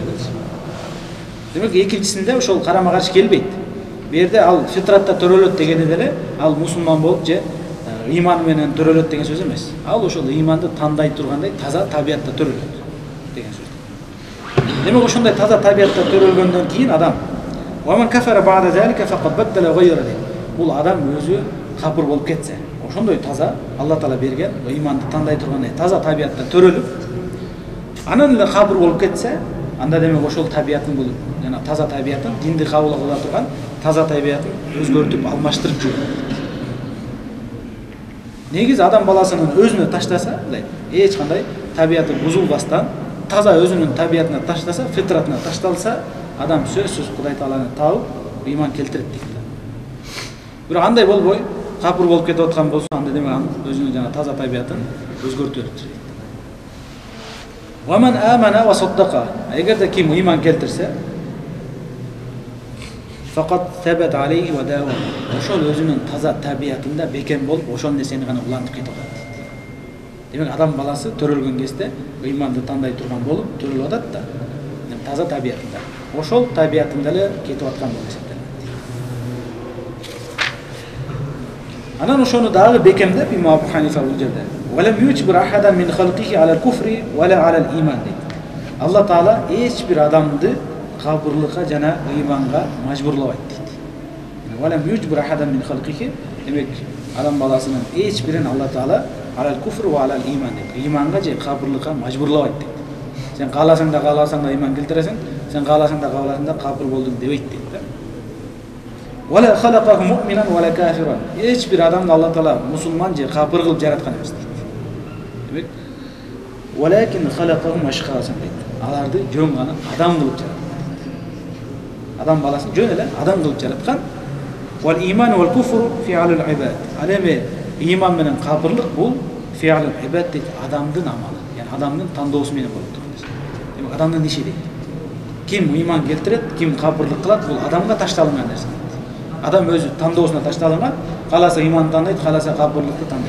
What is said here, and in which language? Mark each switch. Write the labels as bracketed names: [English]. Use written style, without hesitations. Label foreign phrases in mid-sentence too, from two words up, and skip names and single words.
[Kyrgyz] Демек экинчисинде ошол карама каршы келбейт. Бу жерде ал фитратта төрөлөт дегени деле ал мусулман болуп же иман менен төрөлөт деген сөз эмес. Ал ошол иманды тандай тургандай таза табиятта төрөлөт деген сөз. Демек ошондой таза табиятта төрөлгөндөн кийин адам [Arabic] ومن كفر بعد ذلك فقد بدل وغير [Kyrgyz] дейт. Бул адам өзү капыр болуп кетсе, ошондой таза Алла Таала берген иманды тандай тургандай таза табиятта төрөлүп, анан эле капыр болуп кетсе, анда демек ошол табиятын бул жана таза табиятын динди кабыл кыла турган таза табиятын өзгөртүп алмаштырып жүрөт. Негизи адам баласынын өзүнө таштаса, эч кандай табияты бузулбастан, таза өзүнүн табиятына таштаса, фитратына ташталса, адам сөзсүз Кудай Тааланы таап ыйман келтирет дейт. Бирок андай болбой, капыр болуп кетип аткан болсо, анда демек өзүнүн жана таза табиятын өзгөртөт. [Arabic] ومن آمن وصدق. [Kyrgyz] Эгерде ким ыйман келтирсе, [Arabic] فقد ثبت عليه ودام. [Kyrgyz] Ошол өзүнүн таза табиятында бекем болуп, ошол нерсени гана улантып кетип атат. Демек адам баласы төрөлгөн кезде ыйманды тандай турган болуп төрөлүп атат да. Таза табиятында. Ошол табиятында эле кетип аткан болуп эсептелет. Анан ошону дагы бекемдеп имам Абу Ханифа бул жерде [Arabic] "ولم يجبر أحدا من خلقه على الكفر ولا على الإيمان" [Kyrgyz] дейт. Алла Таала эч бир адамды капырлыкка жана ыйманга мажбурлабайт дейт. [Arabic] "ولم يجبر أحدا من خلقه" [Kyrgyz] демек адам баласынын эч бирин Алла Таала [Arabic] على الكفر وعلى الإيمان [Kyrgyz] дейт. Ыйманга же капырлыкка мажбурлабайт дейт. Сен кааласаң да ыйман келтиресиң, сен кааласаң да капыр болдуң дебейт дейт. [Arabic] ولا خلقه مؤمنا ولا كافرا. [Kyrgyz] Эч бир адамды Алла Таала мусулман же капыр кылып жараткан эмес дейт. Демек, [Arabic] ولكن خلقهم أشخاصا [Kyrgyz] дейт. Аларды жөн гана адам кылып жараткан. Адам баласын жөн эле адам кылып жараткан. [Arabic] والإيمان والكفر فعال العباد. [Kyrgyz] Ал эми иман менен капырлык бул [Arabic] فعال العباد [Kyrgyz] дейт, адамдын амалы. Яни адамдын тандоосу менен болот турган нерсе. Демек адамдын иши дейт. Ким иман келтирет, ким капырлык кылат, бул адамга ташталган нерсе. Адам өзү тандоосуна ташталган, каласа иман тандайт, каласа капырлыкты тандайт.